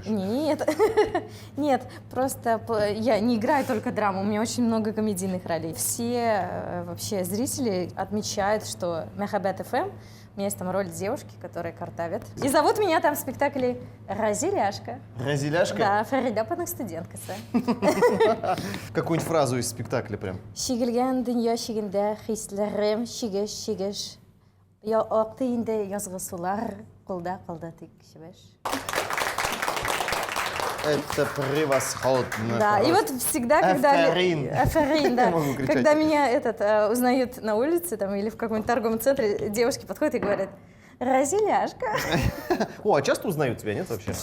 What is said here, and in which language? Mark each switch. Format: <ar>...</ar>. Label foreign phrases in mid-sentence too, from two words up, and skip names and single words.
<ru>Нет, нет, просто я не играю только драму, у меня очень много комедийных ролей. Все вообще зрители отмечают, что Мехабет ФМ, у меня есть там роль девушки, которая картавит. И зовут меня там в спектакле Разиляшка. Разиляшка?</ru> <tt>Да, Фаридапаның студенткасы.</tt> <ru>Какую-нибудь фразу из спектакля прям.</ru> <tt>Шигелген дөнья шигендә хисләрем шигеш шигеш. Я акты инде язгы сулар, кулда калда тик шибеш.</tt> <ru>Это превосходно. Да, и вот всегда, когда... Афарин. Афарин, да. Я могу кричать. Когда меня узнают на улице там, или в каком-нибудь торговом центре, девушки подходят и говорят: «Разиляшка». О, а часто узнают тебя, нет вообще?</ru>